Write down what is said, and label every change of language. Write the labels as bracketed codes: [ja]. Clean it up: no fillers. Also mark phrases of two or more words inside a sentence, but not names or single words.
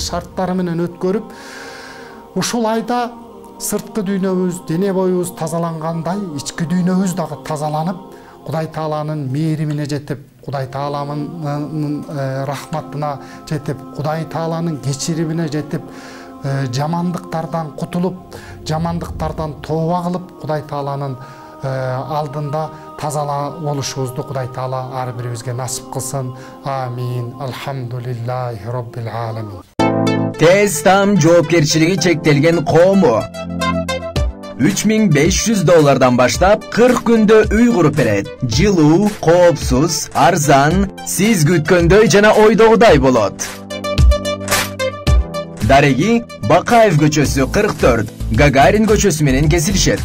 [ky] шарттары менен өткөрүп, ушул айда сырткы дүйнөбүз, дене боюбуз тазалангандай, ички дүйнөбүз дагы тазаланып, Кудай Тааланын мээримине жетип, Кудай Тааланын рахматына жетип, Кудай Тааланын кечиримине жетип, жамандыктардан кутулуп, жамандыктардан тооба кылып, Кудай Тааланын алдында таза болушубузду Кудай Таала ар бирибизге насип кылсын. Амин. [ar] الحمد لله رب العالمين. [ky] Тез там жоопкерчилиги чектелген коому $3500 баштап 40 күндө үй куруп берет. Жылуу, коопсуз, арзан, сиз күткөндөй жана ойдогудай болот. Дареги Бакаев көчөсү 44, Гагарин көчөсү менен кесилишет.